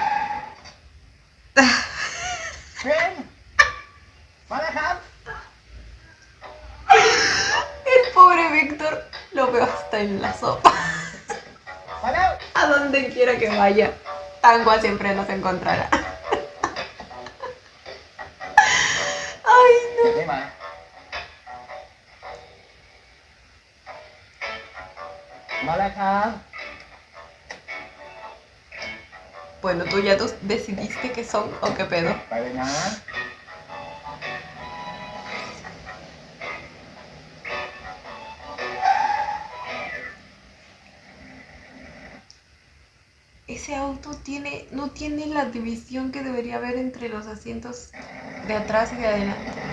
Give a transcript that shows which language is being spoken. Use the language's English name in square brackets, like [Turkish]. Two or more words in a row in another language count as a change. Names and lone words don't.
[Thai] เรนมาแล้วครับ [Spanish] El pobre Víctor lo veo hasta en la sopa. [Thai] มาแล้ว [Spanish] A donde quiera que vaya, Tangua siempre nos encontrará. Ay, [Thai] เดี๋ยวไม่มา มาแล้วครับ [Spanish] bueno, tú ya decidiste qué son o qué pedo. [Thai] ไปเลยนะ [Spanish] Ese auto no tiene la división que debería haber entre los asientos de atrás y de adelante.